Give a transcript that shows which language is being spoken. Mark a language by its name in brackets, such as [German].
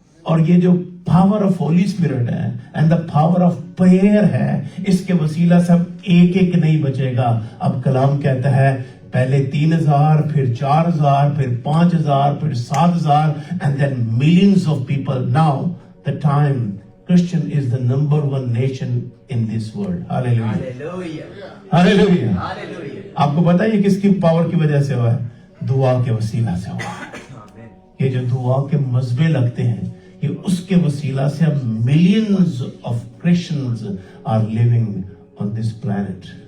[Hindi] और ये जो [English] power of Holy Spirit [Hindi] है [English] and the power of prayer [Hindi] है, इसके वसीला से अब एक नहीं बचेगा। अब कलाम कहता है पहले 3000, फिर 4000, फिर 5000, फिर 7000 [English] And then millions of people. Now the time Christian is the number 1 nation in this world. Hallelujah. Hallelujah. Hallelujah. [Hindi] आपको पता है ये किसकी पावर की वजह से हुआ है? दुआ के वसीला से हुआ है। ये जो दुआ के मजबे लगते हैं, ये उसके वसीला से अब [English] Millions of Christians are living on this planet.